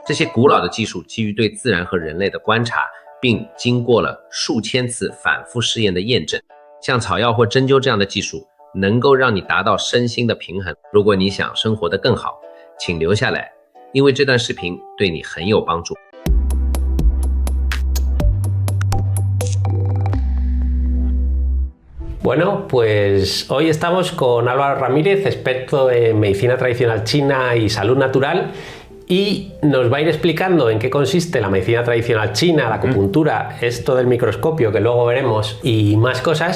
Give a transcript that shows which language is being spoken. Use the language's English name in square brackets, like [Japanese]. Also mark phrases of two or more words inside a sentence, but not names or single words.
[Chinese] 这些古老的技术基于对自然和人类的观察，并经过了数千次反复试验的验证。像草药或针灸这样的技术，能够让你达到身心的平衡。如果你想生活得更好，请留下来，因为这段视频对你很有帮助。 [Spanish] Bueno, pues hoy estamos con Álvaro Ramírez, experto en medicina tradicional china y salud natural, y nos va a ir explicando en qué consiste la medicina tradicional china, la acupuntura, esto del microscopio que luego veremos y más cosas.